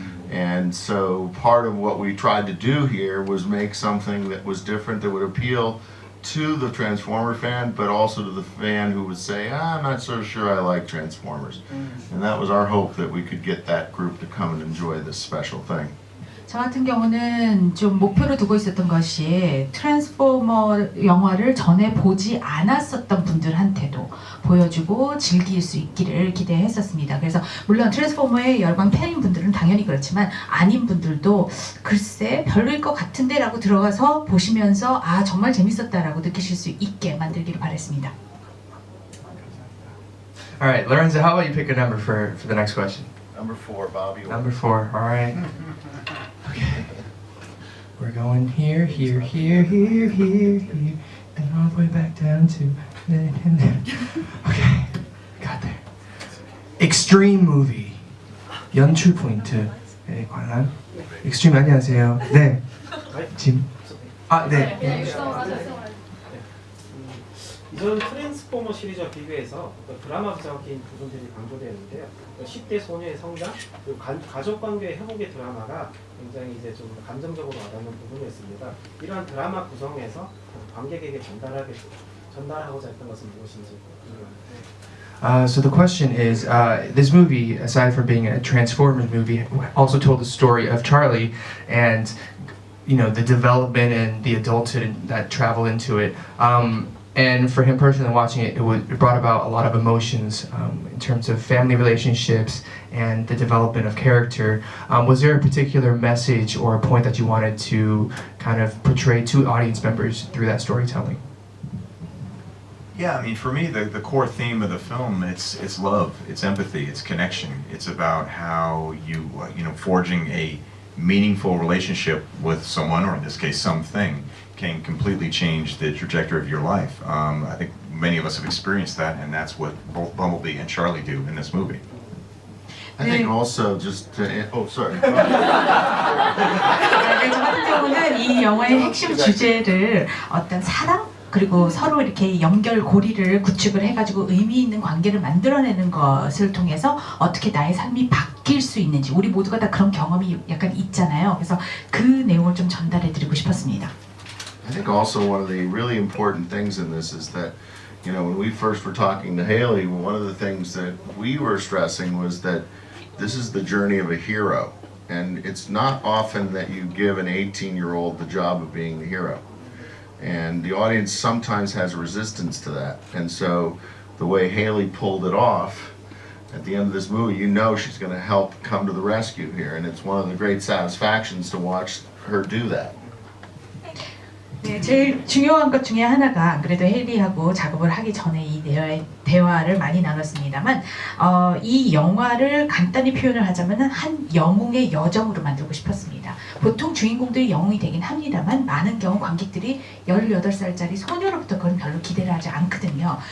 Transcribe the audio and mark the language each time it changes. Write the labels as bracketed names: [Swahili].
[English] And so part of what we tried to do here was make something that was different, that would appeal to the Transformer fan, but also to the fan who would say, I'm not so sure I like Transformers. And that was our hope, that we could get that group to come and enjoy this special thing. [Korean] 저 같은 경우는 좀 목표로 두고 있었던 것이 트랜스포머 영화를 전에 보지 않았었던 분들한테도 보여주고 즐길 수 있기를 기대했었습니다. 그래서 물론 트랜스포머의 열광 팬인 분들은 당연히 그렇지만 아닌 분들도 글쎄 별로일 것 같은데 라고 들어가서 보시면서 아 정말 재밌었다라고 느끼실 수 있게 만들기를 바랬습니다. [English] Alright, Lorenzo, how about you pick a number for the next question? Number 4, Bobby. Number 4, alright. Okay. We're going here, here, here, here, here, here, and all the way back down to there and there. Okay, got there. Extreme movie. [Korean] 연출 포인트에 관한. Extreme 안녕하세요. 네. 짐. 아, 네. 이전 트랜스포머 시리즈와 비교해서 드라마 부작인 부분들이 강조되는데요. 10대 소녀의 성장, 그리고 가족 관계의 회복의 드라마가 굉장히 이제 좀 감정적으로 와닿는 부분이었습니다. 이러한 드라마 구성에서 관객에게 전달하고자 했던 것은 무엇인지 궁금합니다. [English] So the question is, this movie, aside from being a Transformers movie, also told the story of Charlie and, you know, the development and the adulthood that travel into it. And for him personally watching it, it brought about a lot of emotions in terms of family relationships and the development of character. Was there a particular message or a point that you wanted to kind of portray to audience members through that storytelling? Yeah, I mean, for me, the core theme of the film, it's love, it's empathy, it's connection. It's about how you forging a meaningful relationship with someone, or in this case, something, can completely change the trajectory of your life. I think many of us have experienced that, and that's what both Bumblebee and Charlie do in this movie. I think also just to, oh sorry. [Korean] 저 같은 경우는 이 영화의 핵심 주제를 어떤 사랑 그리고 서로 이렇게 연결고리를 구축을 해가지고 의미 있는 관계를 만들어내는 것을 통해서 어떻게 나의 삶이 바뀔 수 있는지 우리 모두가 다 그런 경험이 약간 있잖아요. 그래서 그 내용을 좀 전달해드리고 싶었습니다. [English] I think also one of the really important things in this is that, you know, when we first were talking to Haley, one of the things that we were stressing was that this is the journey of a hero. And it's not often that you give an 18-year-old the job of being the hero. And the audience sometimes has resistance to that. And so the way Haley pulled it off, at the end of this movie, you know she's going to help come to the rescue here. And it's one of the great satisfactions to watch her do that. [Korean] 네, 제일 중요한 것 중에 하나가 그래도 헨리하고 작업을 하기 전에 이 대화를 많이 나눴습니다만 이 영화를 간단히 표현을 하자면 한 영웅의 여정으로 만들고 싶었습니다. 보통 주인공들이 영웅이 되긴 합니다만 많은 경우 관객들이 18살짜리 소녀로부터 그건 별로 기대를 하지 않거든요.